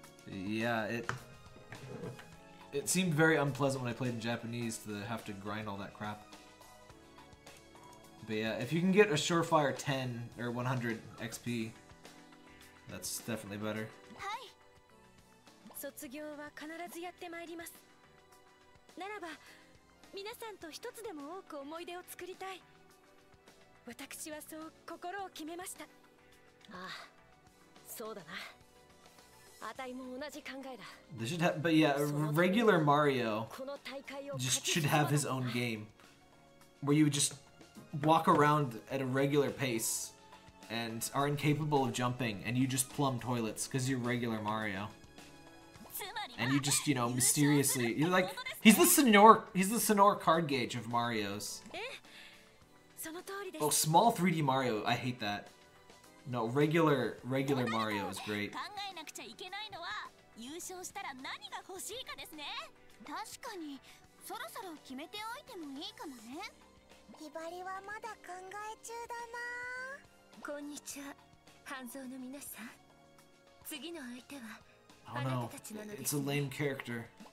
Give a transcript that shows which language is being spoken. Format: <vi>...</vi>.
<en>Yeah, it seemed very unpleasant when I played in Japanese to have to grind all that crap. But yeah, if you can get a surefire 10 or 100 XP, that's definitely better.</en> <ja>卒業は必ずやってまいります。ならば皆さんと一つでも多く思い出を作りたい。私はそう心を決めました。ああ、そうだな。あたいも同じ考えだ。</ja> <en>They should have, but yeah, regular Mario just should have his own game, where you just walk around at a regular pace and are incapable of jumping, and you just plumb toilets because you're regular Mario. And you just, you know, mysteriously, you're like, he's the Sonor card gauge of Marios. Oh, small 3D Mario, I hate that. No, regular Mario is great.</en> <ja>確かにそろそろ決めておいてもいいかもね。ひばりはまだ考え中だな。こんにちは、半蔵の皆さん。次の相手は</ja> <en>Oh no, it's a lame character.</en>